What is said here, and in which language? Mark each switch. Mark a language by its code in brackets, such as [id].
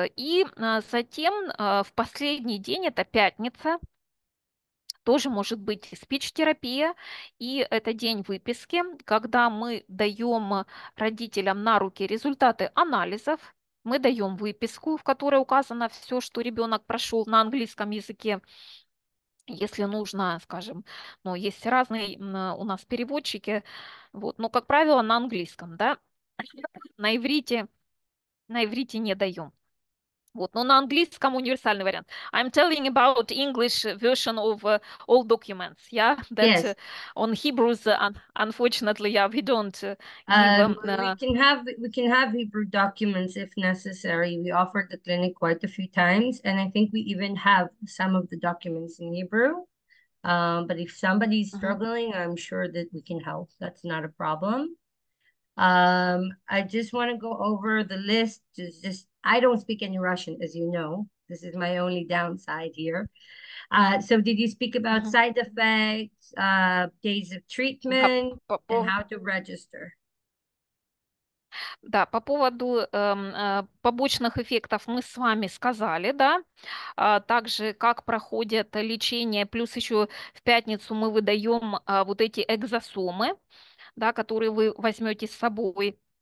[ru] И затем в последний день, это пятница, тоже может быть спич-терапия, и это день выписки, когда мы даем родителям на руки результаты анализов, мы даем выписку, в которой указано все, что ребенок прошел на английском языке. Если нужно, скажем, ну, есть разные у нас переводчики, вот, но, как правило, на английском, да, на иврите, на иврите не даем. Вот, но на английском универсальный вариант. [en] I'm telling about English version of all documents. Yeah, that Yes. on Hebrews, unfortunately, yeah, we don't give. We can have Hebrew documents if necessary. We offered the clinic quite a few times, and I think we even have some of the documents in Hebrew. But if somebody's struggling, I'm sure that we can help. That's not a problem. I just want to go over the list. I don't speak any Russian, as you know. This is my only downside here. So did you speak about side effects, days of treatment, and how to register? [ru] Да, по поводу побочных эффектов мы с вами сказали, да. Также как проходит лечение, плюс еще в пятницу мы выдаем вот эти экзосомы, да, которые вы возьмете с собой.